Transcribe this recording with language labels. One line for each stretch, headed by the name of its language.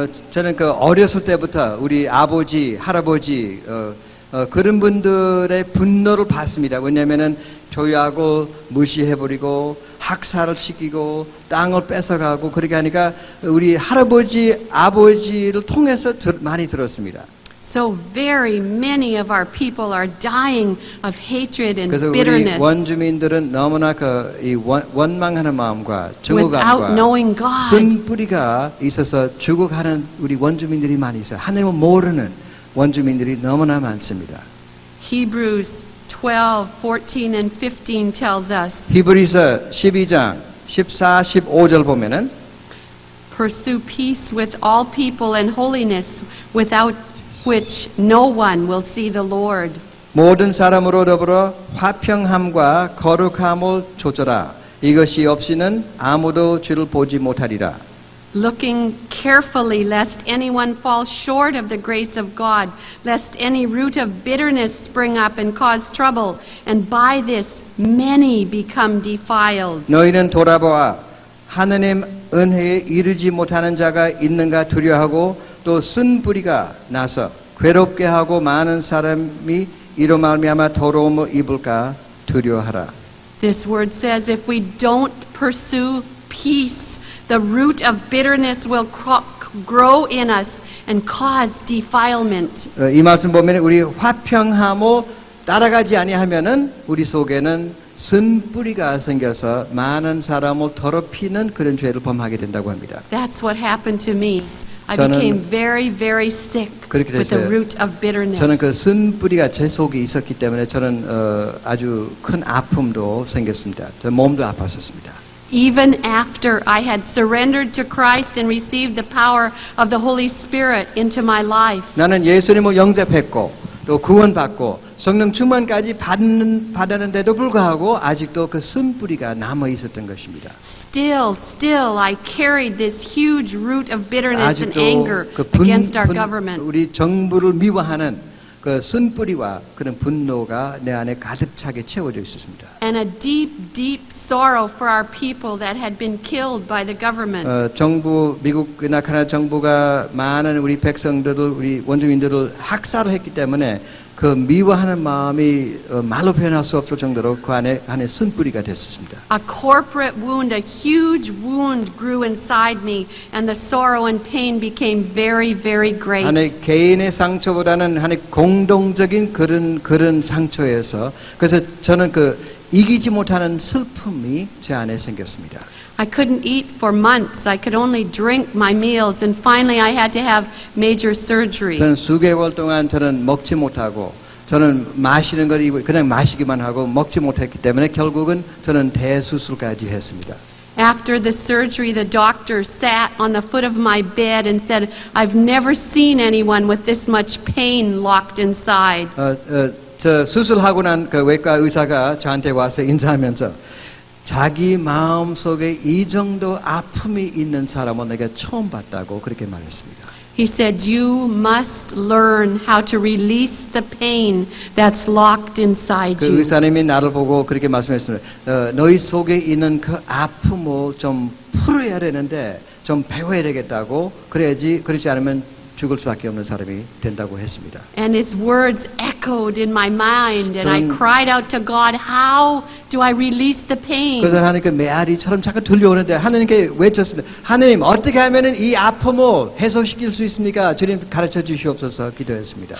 Korean: 저는 그 어렸을 때부터 우리 아버지, 할아버지 그런 분들의 분노를 봤습니다. 왜냐하면은 조약을 무시해버리고 학살을 시키고 땅을 뺏어가고 그렇게 하니까 우리 할아버지, 아버지를 통해서 많이 들었습니다.
English: So very many of our people are dying of hatred and
Korean: 그래서 우리
English: bitterness
Korean: 원주민들은 너무나 이 원망하는 마음과
English: without
Korean: 증오감과
English: knowing God.
Korean: 쓴뿌리가 있어서 죽어가는 우리 원주민들이 많이 있어요. 하나님을 모르는 원주민들이 너무나 많습니다.
English: Hebrews 12, 14, and 15 tells us,
Korean: 히브리서 12장 14, 15절 보면은
English: pursue peace with all people and holiness, without which no one will see the Lord.
Korean: 모든 사람으로 더불어 화평함과 거룩함을 조절하. 이것이 없이는 아무도 주를 보지 못하리라.
English: Looking carefully lest anyone fall short of the grace of God, lest any root of bitterness spring up and cause trouble, and by this many become defiled.
Korean: 너희는 돌아보아 하느님 은혜에 이르지 못하는 자가 있는가 두려워하고 또 쓴 뿌리가 나서 괴롭게 하고 많은 사람이 이로 말미암아 더러움을 입을까 두려워하라.
English: This word says if we don't pursue peace, the root of bitterness will grow in us and cause defilement.
Korean: 이 말씀 보면 우리 화평함을 따라가지 아니하면은 우리 속에는 쓴 뿌리가 생겨서 많은 사람을 더럽히는 그런 죄를 범하게 된다고 합니다.
English: That's what happened to me. I
Korean: 저는
English: became very, very sick
Korean: 그렇게
English: with the
Korean: 됐어요.
English: root of bitterness.
Korean: 저는 그 쓴 뿌리가 제 속에 있었기 때문에 저는 아주 큰 아픔도 생겼습니다. 저 몸도 아팠었습니다.
English: Even after I had surrendered to Christ and received the power of the Holy Spirit into my life,
Korean: 나는 예수님을 영접했고 또 구원받고 성령 충만까지 받았는데도 불구하고 아직도 그 쓴 뿌리가 남아 있었던 것입니다.
English: still I carried this huge root of bitterness and
Korean: 아직도
English: anger
Korean: 그
English: against our government.
Korean: 우리 정부를 미워하는 그 쓴 뿌리와 그런 분노가 내 안에 가득 차게 채워져 있었습니다.
English: And a deep sorrow for our people that had been killed by the government.
Korean: 정부 미국이나 캐나다 정부가 많은 우리 백성들을 우리 원주민들을 학살을 했기 때문에 그 미워하는 마음이 말로 표현할 수 없을 정도로 그 안에 쓴뿌리가 됐었습니다.
English: A corporate wound, a huge wound grew inside me, and the sorrow and pain became very, very great.
Korean: 하나의 개인의 상처보다는 하나의 공동적인 그런 상처에서 그래서 저는 그 이기지 못하는 슬픔이 제 안에 생겼습니다.
English: I couldn't eat for months. I could only drink my meals, and finally I had to have major surgery.
Korean: 저는 수개월 동안 저는 먹지 못하고 저는 마시는 걸 그냥 마시기만 하고 먹지 못했기 때문에 결국은 저는 대수술까지 했습니다.
English: After the surgery, the doctor sat on the foot of my bed and said, "I've never seen anyone with this much pain locked inside."
Korean: 저 수술하고 난 그 외과 의사가 저한테 와서 인사하면서 자기 마음 속에 이 정도 아픔이 있는 사람은 내가 처음 봤다고 그렇게 말했습니다.
English: He said, "You must learn how to release the pain that's locked inside
Korean: 그
English: you."
Korean: 의사님이 나를 보고 그렇게 말씀했습니다. 너희 속에 있는 그 아픔을 좀 풀어야 되는데 좀 배워야 되겠다고 그러지 않으면 죽을 수밖에 없는 사람이 된다고 했습니다.
English: And his words echoed in my mind, and I
Korean: 저는-
English: cried out to God, "How do I release the pain?"
Korean: 그래서 하나님께 메아리처럼 자꾸 들려오는데 하나님께 외쳤습니다. 하나님 어떻게 하면은 이 아픔을 해소시킬 수 있습니까? 주님 가르쳐 주시옵소서 기도했습니다.